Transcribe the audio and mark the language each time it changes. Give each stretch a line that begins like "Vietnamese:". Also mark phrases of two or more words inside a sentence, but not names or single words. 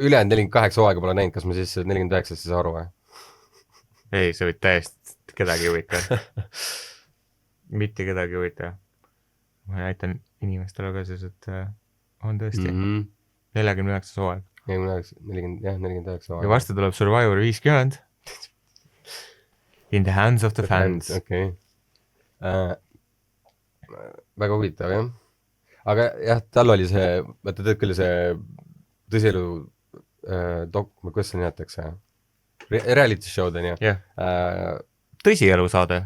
Estonian: ma , ülejäänud 48 hooaega pole näinud , kas ma siis 49 siis aru või ? ei , see võid täiesti , kedagi ei huvita . mitte kedagi ei huvita . ma näitan inimestele ka siis , et on tõesti 49 hooaeg . 49 ja hooaega . varsti tuleb Survivor 50
English: . In the hands of the fans .
Estonian: okei . väga huvitav jah . aga jah , tal oli see , vaata tead küll see tõsielu kuidas seda nimetatakse ? Reality show'd on ju . jah , tõsielusaade .